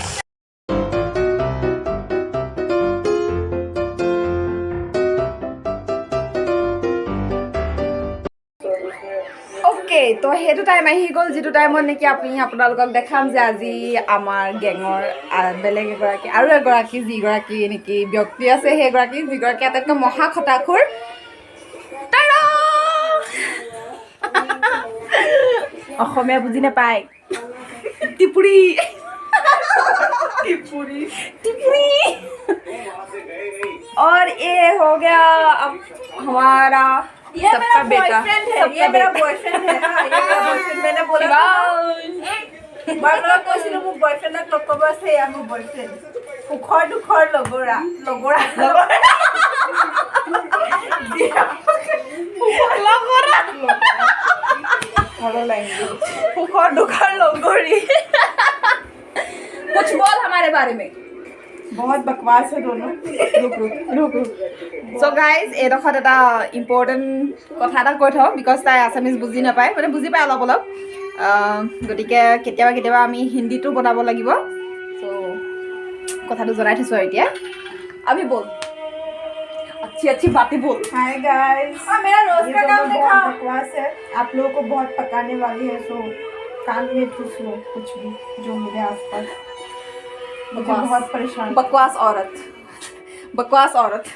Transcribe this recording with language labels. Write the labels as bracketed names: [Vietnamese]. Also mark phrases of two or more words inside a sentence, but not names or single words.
[Assamese] তো সেইটো টাইম আহি গ'ল যিটো টাইমত নেকি আপোনালোকক দেখাম যে আজি আমাৰ গেঙৰ বেলেগ এগৰাকী আৰু এগৰাকী যিগৰাকী নেকি ব্যক্তি আছে সেইগৰাকী যিগৰাকী আটাইতকৈ মহা খটাখুৰ অসমীয়া বুজি নাপায় টিপুৰি [Hindi] और ये हो गया अब हमारा ये मेरा सबका बेटा बॉयफ्रेंड है, ये मेरा बॉयफ्रेंड है। हाँ, ये मेरा बॉयफ्रेंड। मैंने बोला [Assamese] মই কৈছিলো মোৰ বয়ফ্ৰেণ্ডক লগ কৰিব আছে, এয়া মোৰ বয়ফ্ৰেণ্ড। সুখৰ দুখৰ লগৰা লগৰা সুখৰ দুখৰ লগৰী। [Hindi] कुछ बोल हमारे बारे में। बहुत बकवास है दोनों। रुक [English] so guys [Assamese] এইডোখৰত এটা ইম্পৰ্টেণ্ট কথা এটা কৈ থওঁ, বিকজ তাই আছামিজ বুজি নাপায়, মানে বুজি পায় অলপ অলপ, গতিকে কেতিয়াবা আমি হিন্দীটো বনাব লাগিব। চ' কথাটো জনাই থৈছোঁ আৰু এতিয়া আমি বল [Hindi] अच्छी बातें बोल। [English] hi guys, [Hindi] मेरा रोज का काम दिखाओ। बकवास है, आप लोगों को बहुत पकाने वाली है, सो कान में ठूस लो कुछ भी जो मेरे आसपास। मुझे बहुत परेशान। बकवास औरत